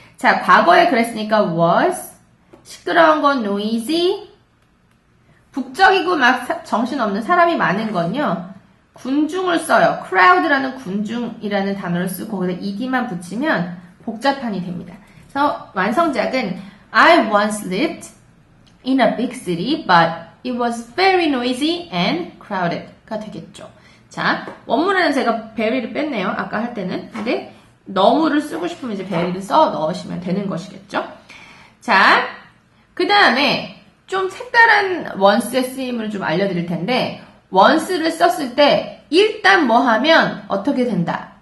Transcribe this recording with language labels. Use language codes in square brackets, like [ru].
[ko] 자, 과거에 그랬으니까 was. 시끄러운 건 noisy. 북적이고 막 정신없는 사람이 많은 건요. 군중을 써요. crowd라는 군중이라는 단어를 쓰고 거기다 ed만 붙이면 복잡한이 됩니다. 그래서 완성작은 [en] I once lived in a big city, but it was very noisy and crowded [ko] 가 되겠죠. 자, 원문에는 제가 very를 뺐네요. 아까 할 때는. 근데 너무를 쓰고 싶으면 이제 very를 써 넣으시면 되는 것이겠죠. 자, 그 다음에 좀 색다른 once의 쓰임을 좀 알려드릴 텐데 once를 썼을 때 일단 뭐 하면 어떻게 된다.